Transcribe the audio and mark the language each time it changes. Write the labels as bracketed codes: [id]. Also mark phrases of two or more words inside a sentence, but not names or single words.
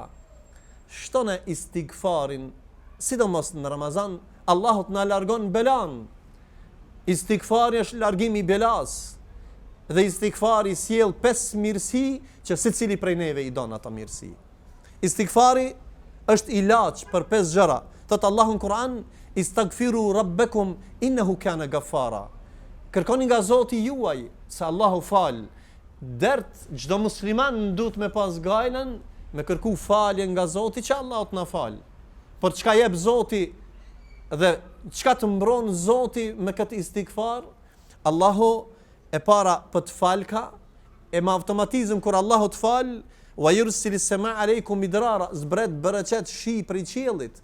[sq] Shtone istighfarin, sidomos në Ramazan, Allahut na largon belan. Istighfari është largimi i belas. Dhe istighfari sjell 5 mirësi që secili prej neve i don ato mirësi. Istighfari është ilaç për 5 gjëra. Thot Allahu në Kur'an, [ar] استغفروا ربكم إنه كان غفارا. [sq] Kërkoni nga Zoti juaj, se Allahu fal. Dert çdo musliman duhet me pas gajlen me kërku falje nga Zoti, që Allahu të na fal. Por çka jep Zoti dhe çka të mbron Zoti me këtë istighfar, Allahu e para për të falka, e me automatizëm kur Allahu të fal, [ar] ويرسل السماء عليكم مدرارا, [sq] zbret bereqet shi prej qiellit.